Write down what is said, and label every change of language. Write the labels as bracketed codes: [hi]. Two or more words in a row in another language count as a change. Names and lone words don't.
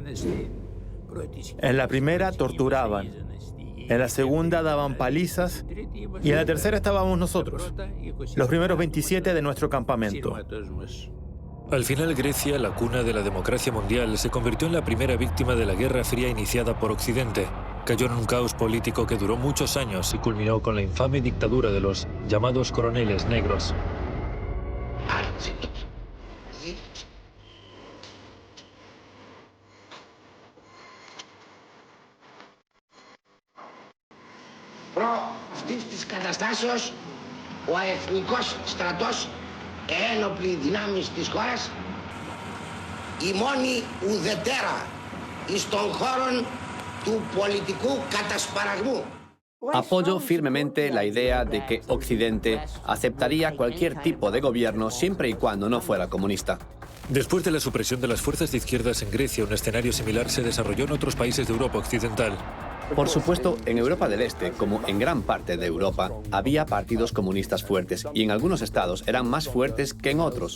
[es] En la primera torturaban, en la segunda daban palizas y en la tercera estábamos nosotros, los primeros 27 de nuestro campamento. Al final, Grecia, la cuna de la democracia mundial, se convirtió en la primera víctima de la Guerra Fría iniciada por Occidente. Cayó en un caos político que duró muchos años y culminó con la infame dictadura de los llamados coroneles negros. [el] Προ αυτής της καταστάσεως, ο Εθνικός Στρατός, ένοπλοι δυνάμεις της χώρας, η μόνη ουδετέρα εις των χώρων του πολιτικού κατασπαραγμού. [es] Apoyo firmemente la idea de que Occidente aceptaría cualquier tipo de gobierno siempre y cuando no fuera comunista. Después de la supresión de las fuerzas de izquierdas en Grecia, un escenario similar se desarrolló en otros países de Europa occidental. Por supuesto, en Europa del Este, como en gran parte de Europa, había partidos comunistas fuertes y en algunos estados eran más fuertes que en otros.